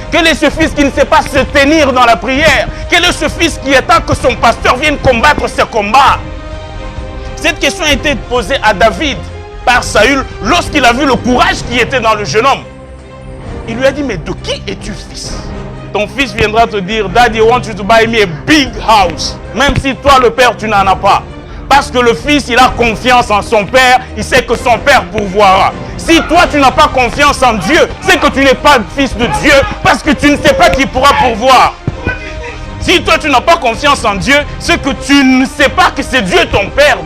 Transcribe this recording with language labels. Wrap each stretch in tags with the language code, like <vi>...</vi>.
<fr>Quel est ce fils qui ne sait pas se tenir dans la prière? Quel est ce fils qui attend que son pasteur vienne combattre ses combats? Cette question a été posée à David par Saül lorsqu'il a vu le courage qui était dans le jeune homme. Il lui a dit, mais de qui es-tu fils? Ton fils viendra te dire,</fr> <en>Daddy, I want you to buy me a big house.</en> <fr>Même si toi, le père, tu n'en as pas. Parce que le fils, il a confiance en son père. Il sait que son père pourvoira. Si toi, tu n'as pas confiance en Dieu, c'est que tu n'es pas fils de Dieu. Parce que tu ne sais pas qui pourra pourvoir. Si toi, tu n'as pas confiance en Dieu, c'est que tu ne sais pas que c'est Dieu ton père.</fr>